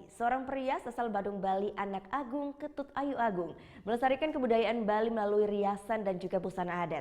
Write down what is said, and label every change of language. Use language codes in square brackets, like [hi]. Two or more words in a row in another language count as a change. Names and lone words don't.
[id] Seorang pria asal Badung, Bali, Anak Agung Ketut Ayu Agung, melestarikan kebudayaan Bali melalui riasan dan juga busana adat.